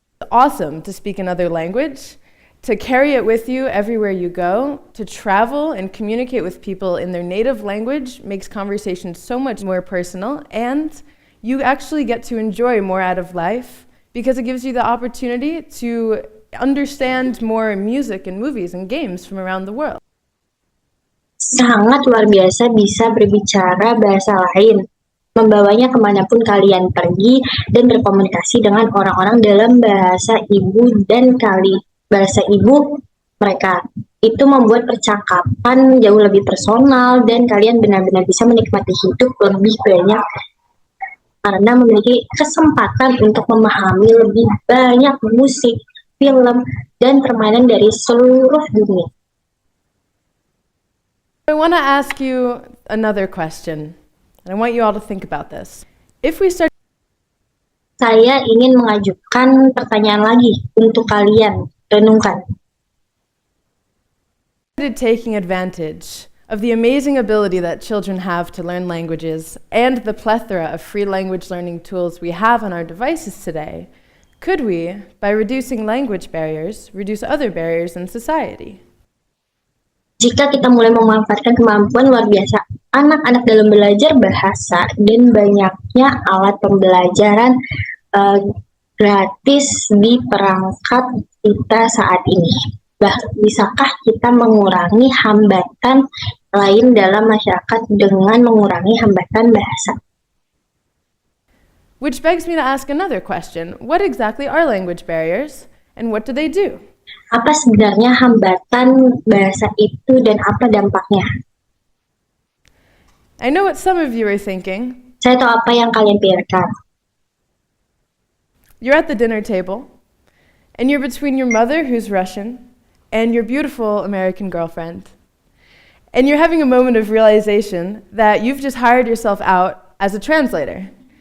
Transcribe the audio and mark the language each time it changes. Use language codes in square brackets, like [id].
[en] Awesome to speak another language, to carry it with you everywhere you go, to travel and communicate with people in their native language makes conversation so much more personal, and you actually get to enjoy more out of life because it gives you the opportunity to understand more music and movies and games from around the world. [id] Sangat luar biasa bisa berbicara bahasa lain, membawanya kemanapun kalian pergi dan berkomunikasi dengan orang-orang dalam bahasa ibu bahasa ibu mereka. Itu membuat percakapan jauh lebih personal dan kalian benar-benar bisa menikmati hidup lebih banyak karena memiliki kesempatan untuk memahami lebih banyak musik, film, dan permainan dari seluruh dunia. [en] I want to ask you another question. And I want you all to think about this. If we start [id] Saya ingin mengajukan pertanyaan lagi untuk kalian renungkan. [en] taking advantage of the amazing ability that children have to learn languages and the plethora of free language learning tools we have on our devices today, could we, by reducing language barriers, reduce other barriers in society? [id] Jika kita mulai memanfaatkan kemampuan luar biasa anak-anak dalam belajar bahasa dan banyaknya alat pembelajaran gratis di perangkat kita saat ini, bisakah kita mengurangi hambatan lain dalam masyarakat dengan mengurangi hambatan bahasa? [en] Which begs me to ask another question. What exactly are language barriers, and what do they do? [id] Apa sebenarnya hambatan bahasa itu dan apa dampaknya? [en] I know what some of you are thinking. [id] Saya tahu apa yang kalian pikirkan. [en] You're at the dinner table, and you're between your mother, who's Russian, and your beautiful American girlfriend. And you're having a moment of realization that you've just hired yourself out as a translator.